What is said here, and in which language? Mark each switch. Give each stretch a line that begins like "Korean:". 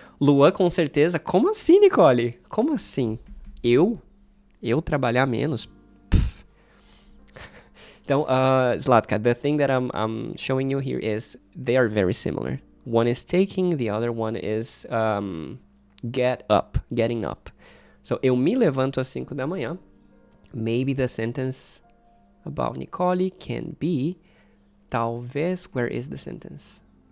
Portuguese: Luan, com certeza. Como assim, Nicole? Como assim? Eu trabalhar menos? Então,
English: Zlatka, the thing that I'm showing you here is they are very similar. One is taking, the other one is getting up. So,
Portuguese: eu me levanto às 5 da manhã.
English: Maybe the sentence about Nicole can be,
Portuguese: talvez,
English: where is the sentence?